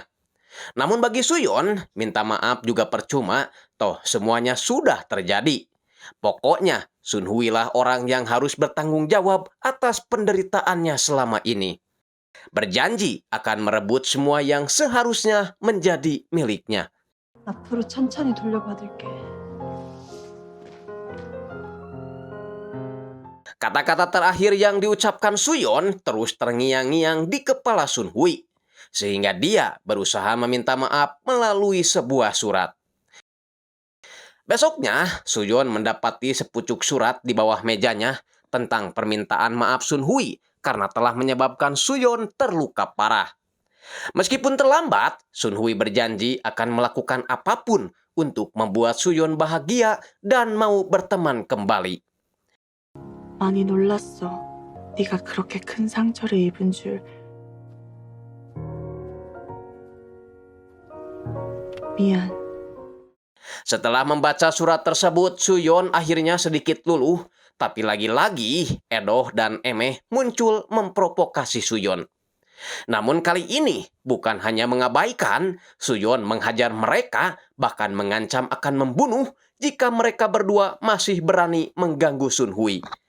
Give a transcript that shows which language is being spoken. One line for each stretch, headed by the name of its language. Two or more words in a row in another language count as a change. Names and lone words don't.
Indonesian: Namun bagi Suyon, minta maaf juga percuma, toh semuanya sudah terjadi. Pokoknya, Sun Hui lah orang yang harus bertanggung jawab atas penderitaannya selama ini. Berjanji akan merebut semua yang seharusnya menjadi miliknya.
Korean: 앞으로 천천히 돌려받을게.
Indonesian: Kata-kata terakhir yang diucapkan Suyon terus terngiang-ngiang di kepala Sun Hui, sehingga dia berusaha meminta maaf melalui sebuah surat. Besoknya, Suyon mendapati sepucuk surat di bawah mejanya tentang permintaan maaf Sun Hui karena telah menyebabkan Suyon terluka parah. Meskipun terlambat, Sun Hui berjanji akan melakukan apapun untuk membuat Suyon bahagia dan mau berteman kembali.
Korean: 많이 놀랐어. 네가 그렇게 큰 상처를 입은 줄. 미안.
Indonesian: Setelah membaca surat tersebut, Suyon akhirnya sedikit luluh, tapi lagi-lagi Edoh dan Emeh muncul memprovokasi Suyon. Namun kali ini bukan hanya mengabaikan, Suyon menghajar mereka, bahkan mengancam akan membunuh jika mereka berdua masih berani mengganggu Sun Hui.